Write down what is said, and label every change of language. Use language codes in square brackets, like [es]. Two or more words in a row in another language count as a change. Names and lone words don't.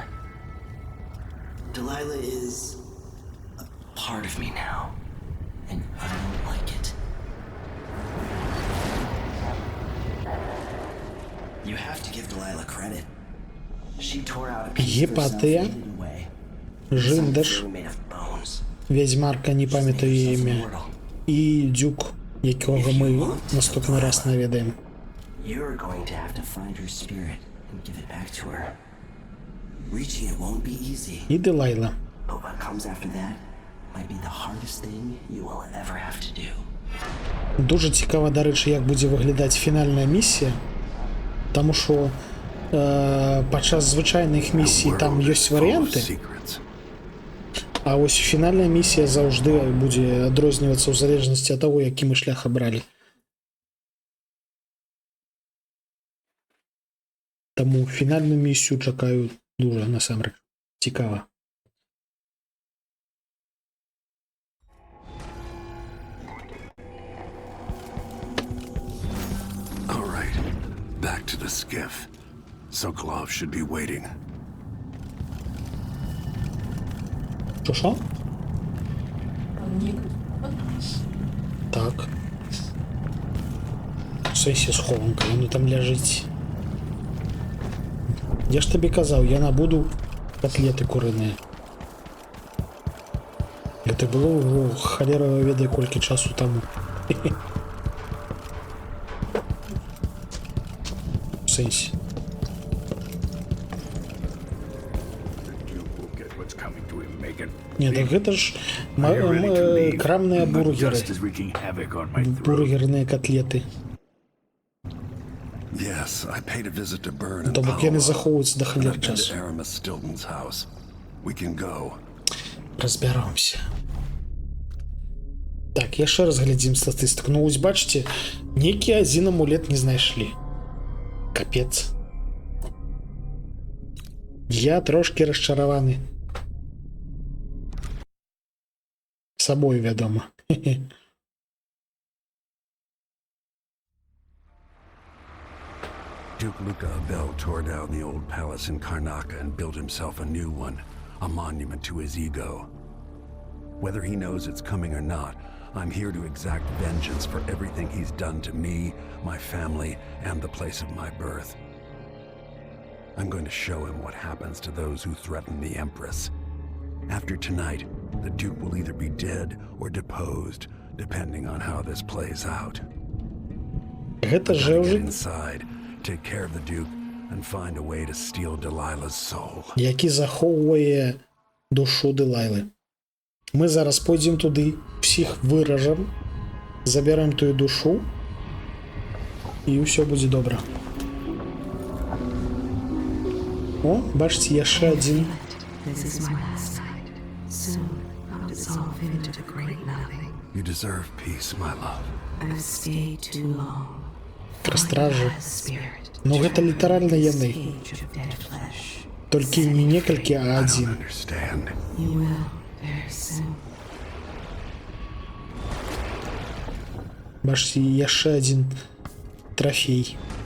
[en] Delilah is a part of me now, and I don't like it. You have to give Delilah credit. She tore out a piece of herself and Гепатия, hid it away. Жиндаш, Something made of bones. [uk] Ведьмарка, не пам'ятаю її ім'я, і Дюк, якого ми наступний раз навідаємо. [en] You're going to have to find her spirit and give it back to her. Reaching it won't be easy, [uk] І Делайла. [en] but what comes after that might be the hardest thing you will ever have to do. [uk] Дуже цікаво, до речі, як буде виглядати фінальна місія, тому що підчас звичайних місій там є варіанти, а ось фінальна місія завжди буде відрізнюватися в залежності від того, який ми шлях обрали. Тому фінальну місію чекаю дуже, насамперед, цікаво. All right, back to the skiff. Sokolov should be waiting. Що? Так. В сенсі схованка, воно там лежить. Я ж тобі казав, я набуду котлети курині. Це було холера веде кілька часу тому. В сенсі. [be] Ні, так гэта ж крамныя бургеры. Бургерныя котлеты. [en] Yes, I paid a visit to Byrne and [be] То бок яны захоўваюцца да [en] I've [be] халер [en] been to [be] часу. [en] Aramis Stilton's house. We can go. [be] Разбяромся. Так, яшчэ раз глядзім статыстыку. Ну, вось бачыце, нейкі адзін амулет не знайшлі. Капец. Я трошки расчараваны. Сабой, вядома. [en] Duke Luca Abel tore down the old palace in Karnaca and built himself a new one, a monument to his ego. Whether he knows it's coming or not, I'm here to exact vengeance for everything he's done to me, my family, and the place of my birth. I'm going to show him what happens to those who threaten the Empress. After tonight, the Duke will either be dead or deposed, depending on how this plays out. [be] Гэта же [en] Get [be] уже [en] inside, take care of the Duke, and find a way to steal Delilah's soul. [be] які захоўвае душу Делайлы. Мы зараз пойдзем туды, всіх выражам, забярэм тую душу, і ўсё будзе добра. О, бачыце, яшчэ адзін. [en] This is my last night. Soon I'll dissolve into the great nothing. You deserve peace, my love. I've stayed too long. [be] Стражы. Ну гэта літаральна яны. Толькі не некалькі, а адзін. [en] You will very soon. [be] Бачыце, яшчэ адзін трофей.